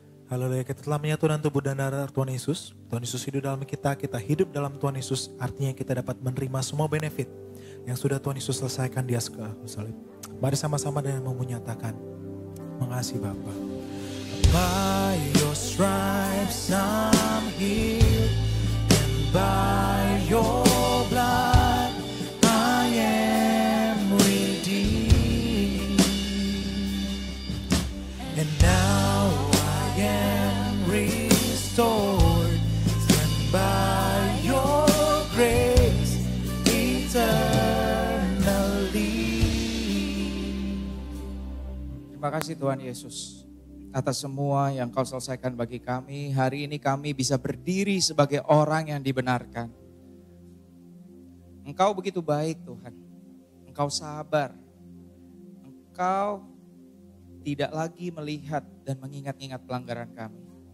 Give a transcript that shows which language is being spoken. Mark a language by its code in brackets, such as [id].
[id] Haleluya, kita telah menyatu dalam tubuh dan darah Tuhan Yesus. Tuhan Yesus hidup dalam kita hidup dalam Tuhan Yesus. Artinya kita dapat menerima semua benefit yang sudah Tuhan Yesus selesaikan di atas kayu salib. Mari sama-sama dengan menyatakan, mengasihi Bapa. [en] By your stripes I'm healed, and by your blood I am redeemed. And now I am restored, and by your grace eternally. [id] Terima kasih Tuhan Yesus atas semua yang Kau selesaikan bagi kami. Hari ini kami bisa berdiri sebagai orang yang dibenarkan. Engkau begitu baik Tuhan. Engkau sabar. Engkau tidak lagi melihat dan mengingat-ingat pelanggaran kami.